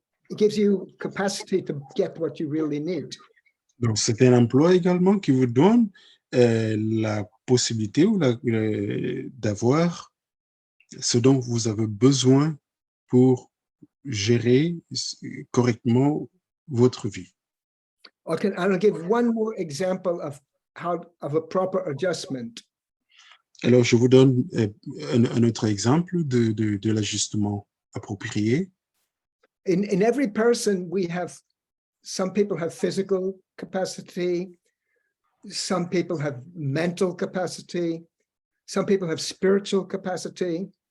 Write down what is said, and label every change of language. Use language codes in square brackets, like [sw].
[en] It gives you capacity to get what you really need. [fr] Donc, c'est un emploi également qui vous donne la possibilité d'avoir ce dont vous avez besoin pour gérer correctement votre vie. [en] Okay, I'll give one more example of a proper adjustment. [fr] Alors, je vous donne un autre exemple de l'ajustement approprié. [en] In every person, some people have physical capacity, some people have mental capacity, some people have spiritual capacity.